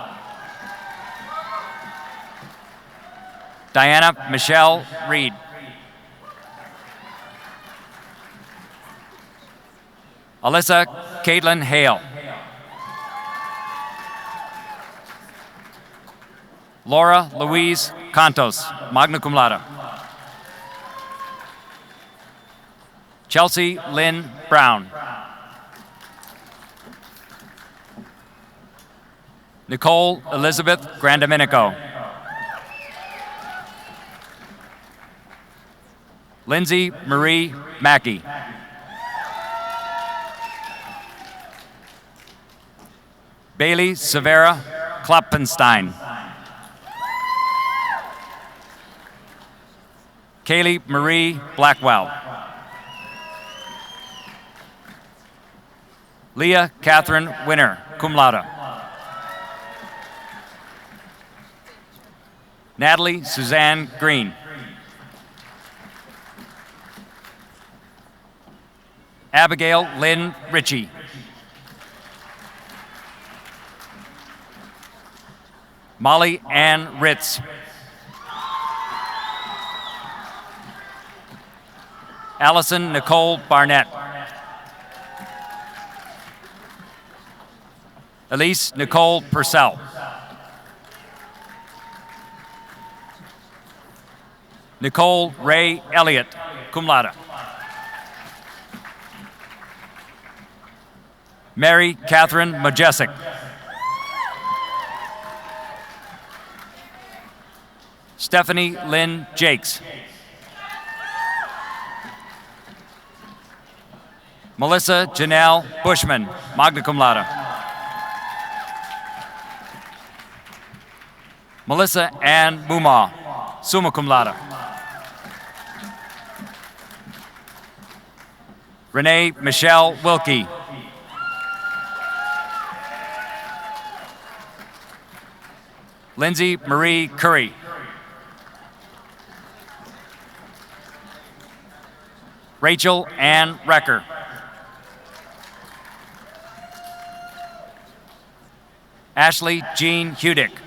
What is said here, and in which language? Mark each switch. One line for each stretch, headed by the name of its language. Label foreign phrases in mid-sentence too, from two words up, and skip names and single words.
English: Diana Michelle Reed. Alyssa Caitlin Hale.
Latin: Laura Louise Cantos, magna cum laude.
English: Chelsea Lynn Brown. Nicole Elizabeth Grandominico. Lindsay Marie Mackey. Bailey Severa Kloppenstein. Kaylee Marie Blackwell. Leah Catherine Winner,
Latin: cum laude.
English: Natalie Suzanne Green. Abigail Lynn Ritchie. Molly Ann Ritz. Allison Nicole Barnett. Elise Nicole Purcell. Nicole Ray Elliott,
Latin: cum laude.
English: Mary Catherine Majesic. Stephanie Lynn Jakes.
Latin: Melissa Janelle Bushman, magna cum laude. Melissa Ann Mumaw, summa cum laude.
English: Renee Michelle Wilkie. Lindsay Marie Curry. Rachel Ann Recker. Ashley Jean Hudick.